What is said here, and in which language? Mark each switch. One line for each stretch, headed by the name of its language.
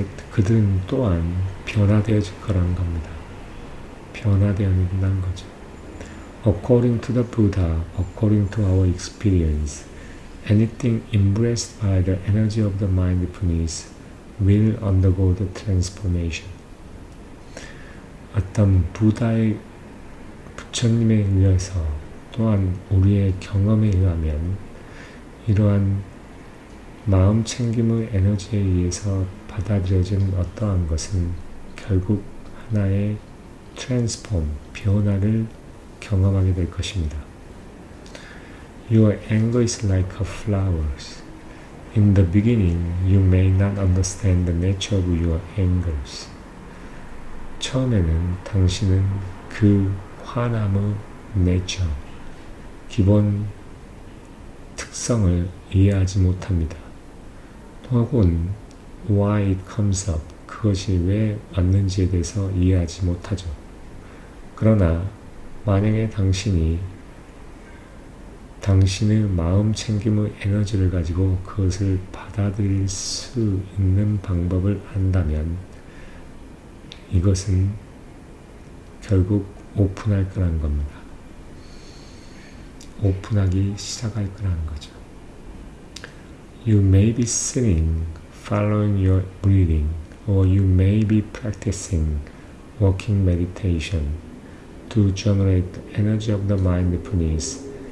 Korean: 그들은 또한 변화되어질 거라는 겁니다. 변화되어진다는 거죠.
English: According to the Buddha, according to our experience, anything embraced by the energy of the mindfulness will undergo the transformation.
Korean: 어떤 부처님에 의해서 또한 우리의 경험에 의하면 이러한 마음 챙김의 에너지에 의해서 받아들여진 어떠한 것은 결국 하나의 변화를 경험하게 될 것입니다.
English: Your anger is like a flower. In the beginning, you may not understand the nature of your angers.
Korean: 처음에는 당신은 그 화남의 nature, 기본 특성을 이해하지 못합니다. 혹은
English: why it comes up,
Korean: 그것이 왜 왔는지에 대해서 이해하지 못하죠. 그러나 만약에 당신의 마음 챙김의 에너지를 가지고 그것을 받아들일 수 있는 방법을 안다면 이것은 결국 오픈할 거라는 겁니다. 오픈하기 시작할 거라는 거죠.
English: You may be sitting, following your breathing, or you may be practicing walking meditation to generate the energy of the mindfulness